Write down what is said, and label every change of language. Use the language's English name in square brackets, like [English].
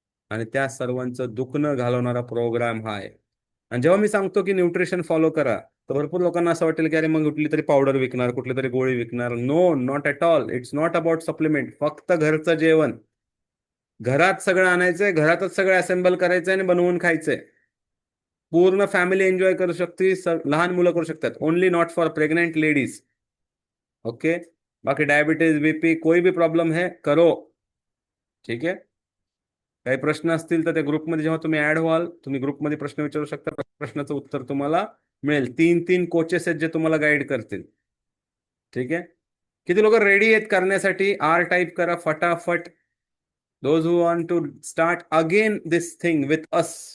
[Marathi] आणि त्या सर्वांचं दुखणं घालवणारा प्रोग्राम हा आहे. आणि जेव्हा मी सांगतो की न्यूट्रिशन फॉलो करा, तर भरपूर लोकांना असं वाटेल की अरे मग कुठली तरी पावडर विकणार, कुठली तरी गोळी विकणार. [English] No, not at all. It's not about supplement. [Marathi] फक्त घरचं जेवण घरात सगळं आणायचंय, घरातच सगळं असेंबल करायचंय आणि बनवून खायचंय. पूर्ण फॅमिली एन्जॉय करू शकते, लहान मुलं करू शकतात. [English] Only not for pregnant ladies. Okay. [Hindi] बाकी डायबिटीज, बीपी, कोई भी प्रॉब्लेम है करो. [Marathi] ठीक आहे. काही प्रश्न असतील तर त्या ग्रुपमध्ये जेव्हा तुम्ही ऍड व्हाल, तुम्ही ग्रुपमध्ये प्रश्न विचारू शकता. प्रश्नाचं उत्तर तुम्हाला मिळेल. 3 कोचेस आहेत जे तुम्हाला गाईड करतील. ठीक आहे. किती लोक रेडी आहेत करण्यासाठी? आर टाईप करा फटाफट. [English] Those who want to start again this thing with us.